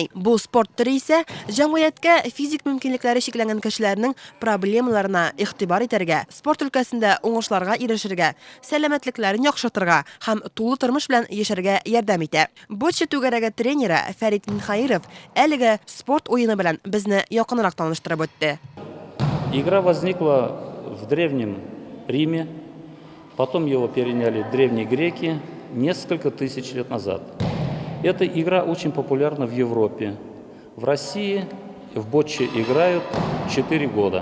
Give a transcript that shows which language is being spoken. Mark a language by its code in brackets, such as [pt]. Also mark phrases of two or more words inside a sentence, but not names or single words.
[tt] Бу спорт төре исә җәмгыятькә физик мөмкинлекләре шикләнгән кешеләрнең проблемаларына игътибар итәргә, спорт өлкәсендә уңышларга ирешергә, сәламәтлекләрен яхшыртырга һәм тулы тормыш белән яшәргә ярдәм итә. Боча түгәрәге тренеры Фәрит Минхаиров әлеге спорт уены белән безне якынрак таныштырып үтте. [ru] Игра возникла в Древнем Риме, потом его переняли древние греки несколько тысяч лет назад. Эта игра очень популярна в Европе. В России в боче играют 4 года.